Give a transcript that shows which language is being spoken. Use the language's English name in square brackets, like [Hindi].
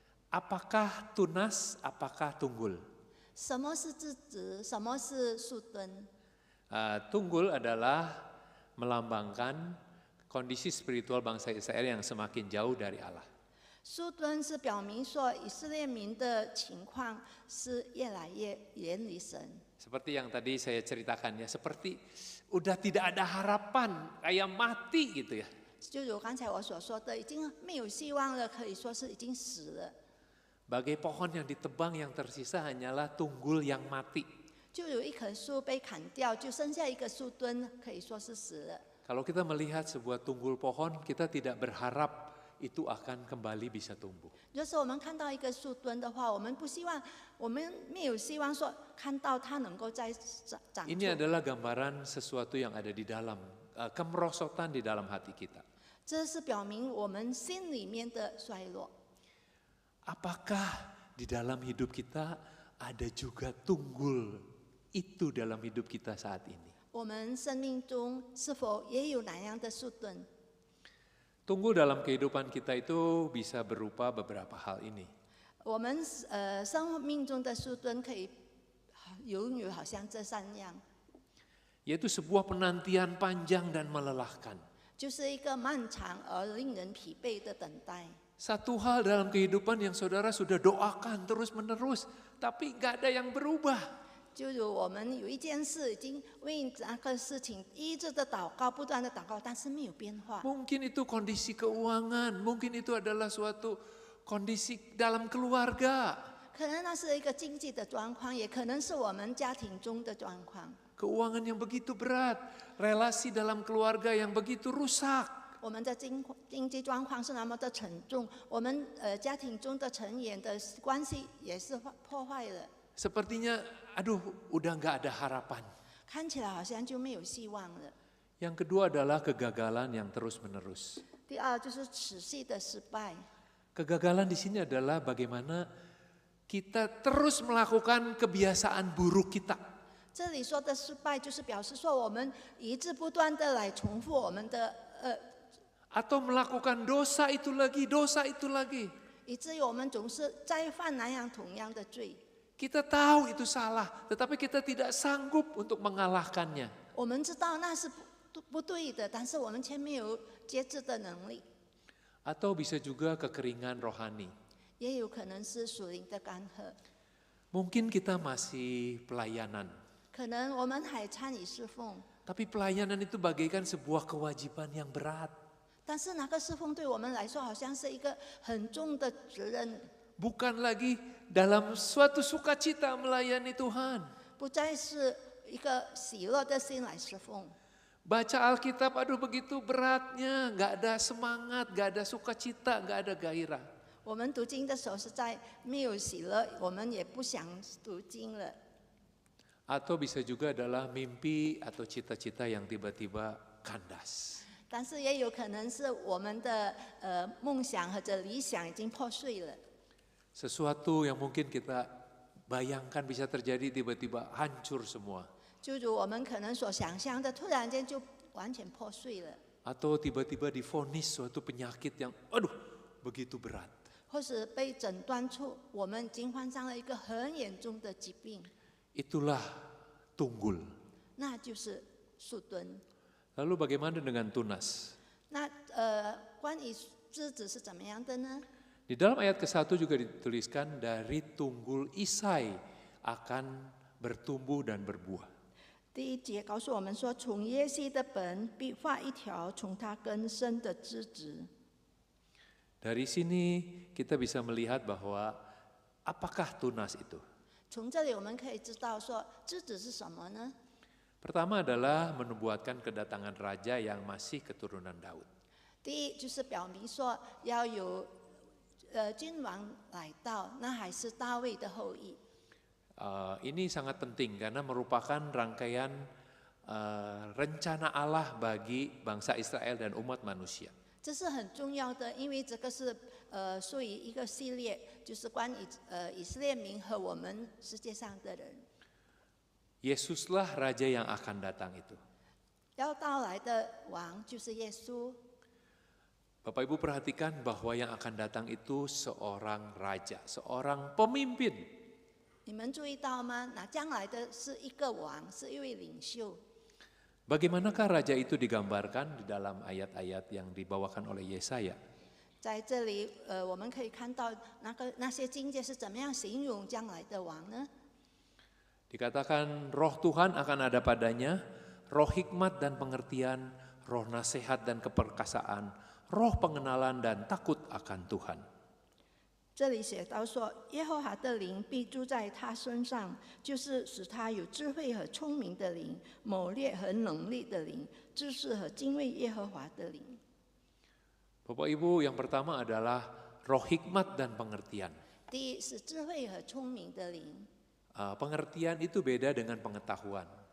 [Indonesian] Apakah tunas, apakah tunggul? [Chinese] 什么是枝子？什么是树墩？ [Indonesian] Tunggul adalah melambangkan kondisi spiritual bangsa Israel yang semakin jauh dari Allah. [Chinese] 树墩是表明说以色列民的情况是越来越远离神。 [Indonesian] Seperti yang tadi saya ceritakan ya, seperti udah tidak ada harapan, kayak mati gitu ya. [Chinese] 就如刚才我所说的，已经没有希望了，可以说是已经死了。 [Indonesian] Bagai pohon yang ditebang, yang tersisa hanyalah tunggul yang mati. [Chinese] 就有一棵树被砍掉，就剩下一个树墩，可以说是死了。 [Indonesian] Kalau kita melihat sebuah tunggul pohon, kita tidak berharap itu akan kembali bisa tumbuh. [Chinese] 就是我们看到一个树墩的话，我们不希望，我们没有希望说看到它能够再长出。 [Indonesian] Ini adalah gambaran sesuatu yang ada di dalam, kemerosotan di dalam hati kita. [Chinese] 这是表明我们心里面的衰落。 [Indonesian] Apakah di dalam hidup kita ada juga tunggul itu dalam hidup kita saat ini? [Chinese] 我们生命中是否也有那样的树墩？ [Indonesian] Tunggul dalam kehidupan kita itu bisa berupa beberapa hal ini. [Chinese] 我们生命中的树墩可以拥有好像这三样， [Indonesian] Yaitu sebuah penantian panjang dan melelahkan. [Chinese] 就是一个漫长而令人疲惫的等待。 [Indonesian] Satu hal dalam kehidupan yang saudara sudah doakan terus menerus, tapi gak ada yang berubah. [Chinese] 就如我们有一件事已经为那个事情一直的祷告，不断的祷告，但是没有变化。 [Indonesian] Mungkin itu kondisi keuangan, mungkin itu adalah suatu kondisi dalam keluarga. [Chinese] 可能那是一个经济的状况，也可能是我们家庭中的状况。 [Indonesian] Keuangan yang begitu berat, relasi dalam keluarga yang begitu rusak. [Chinese] 我们的经济状况是那么的沉重，我们家庭中的成员的关系也是破坏了。 [Indonesian] Sepertinya, aduh, udah gak ada harapan. [Chinese] 看起来好像就没有希望了。 [Indonesian] Yang kedua adalah kegagalan yang terus-menerus. [Chinese] 第二就是持续的失败。 [Indonesian] Kegagalan di sini adalah bagaimana kita terus melakukan kebiasaan buruk kita. [Chinese] 这里说的失败，就是表示说我们一直不断的来重复我们的 [Indonesian] Atau melakukan dosa itu lagi, dosa itu lagi. [Chinese] 以至于我们总是再犯那样同样的罪。 [Indonesian] Kita tahu itu salah, tetapi kita tidak sanggup untuk mengalahkannya. [Chinese] 我们知道那是不对的，但是我们却没有节制的能力。 [Indonesian] Atau bisa juga kekeringan rohani. [Chinese] 也有可能是属灵的干涸， [Indonesian] Mungkin kita masih pelayanan, [Chinese] 可能我们还参与侍奉， [Indonesian] tapi pelayanan itu bagaikan sebuah kewajiban yang berat. [Chinese] 但是那个侍奉对我们来说好像是一个很重的责任， [Indonesian] Bukan lagi dalam suatu sukacita melayani Tuhan. [Chinese] 不再是一个喜乐的心来侍奉。 [Indonesian] Baca Alkitab, aduh begitu beratnya, gak ada semangat, gak ada sukacita, gak ada gairah. [Chinese] 我们读经的时候实在没有喜乐，我们也不想读经了。 [Indonesian] Atau bisa juga adalah mimpi atau cita-cita yang tiba-tiba kandas. [Chinese] 但是也有可能是我们的梦想或者理想已经破碎了。 [Indonesian] Sesuatu yang mungkin kita bayangkan bisa terjadi tiba-tiba hancur semua. [Chinese] 就如我们可能所想象的，突然间就完全破碎了， [Indonesian] Atau tiba-tiba divonis suatu penyakit yang aduh begitu berat. [Chinese] 或是被诊断出我们已经患上了一个很严重的疾病， [Indonesian] Itulah tunggul. [Chinese] 那就是树墩。 [Indonesian] Lalu bagaimana dengan tunas? [Chinese] 那关于枝子是怎么样的呢？ [Indonesian] Di dalam ayat ke-1 juga dituliskan dari tunggul Isai akan bertumbuh dan berbuah. [Chinese] 第1节告诉我们说，从耶西的本必发一条从他根生的枝子。 [Indonesian] Dari sini kita bisa melihat bahwa apakah tunas itu? [Chinese] 从这里我们可以知道说，枝子是什么呢？ [Indonesian] Pertama adalah menubuatkan kedatangan raja yang masih keturunan Daud. [Chinese] 第一就是表明说要有君王来到，那还是大卫的后裔。 [Indonesian] Ini sangat penting karena merupakan rangkaian rencana Allah bagi bangsa Israel dan umat manusia. [Chinese] 这是很重要的，因为这个是属于一个系列，就是关于以色列民和我们世界上的人。 [Indonesian] Yesuslah raja yang akan datang itu. [Chinese] 要到来的王就是耶稣。 [Indonesian] Bapak Ibu perhatikan bahwa yang akan datang itu seorang raja, seorang pemimpin. [Chinese] 你们注意到吗？那将来的是一个王，是一位领袖。 [Indonesian] Bagaimanakah raja itu digambarkan di dalam ayat-ayat yang dibawakan oleh Yesaya? [Chinese] 在这里，我们可以看到那些境界是怎么样形容将来的王呢？ [Indonesian] Dikatakan roh Tuhan akan ada padanya, roh hikmat dan pengertian, roh nasihat dan keperkasaan, roh pengenalan dan takut akan Tuhan. [Chinese] 这里写到说，耶和华的灵必住在他身上，就是使他有智慧和聪明的灵，谋略和能力的灵，知识和敬畏耶和华的灵。 [Indonesian] Bapak Ibu, yang pertama adalah roh hikmat dan pengertian. [Chinese] 第一是智慧和聪明的灵， [Indonesian] Pengertian itu beda dengan pengetahuan.